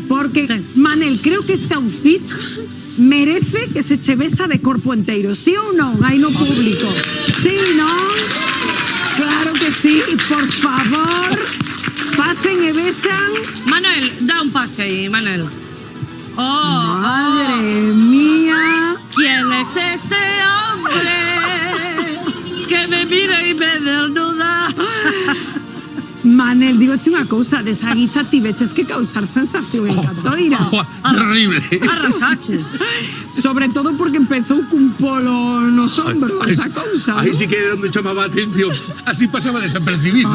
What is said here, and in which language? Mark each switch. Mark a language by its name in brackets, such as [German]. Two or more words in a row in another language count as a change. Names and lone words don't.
[Galician] porque, Manel, creo que este outfit merece que se che besa de corpo enteiro, sí ou non? Aí no público. Sí, non? Claro que sí, por favor, pasen e besan. Manuel, dá un pase aí, Manuel. [Spanish] Madre mía. ¿Quién es ese hombre que me mira y me desnuda? [Galician] Manel, digoche unha cousa, desa guisa ti veches que causar sensación en Catoira. Terrible. Arrasaches. Sobre todo porque empezou cun polo nos ombros, esa cousa. Aí sí que era onde chamaba a atención. Así pasaba desapercibido.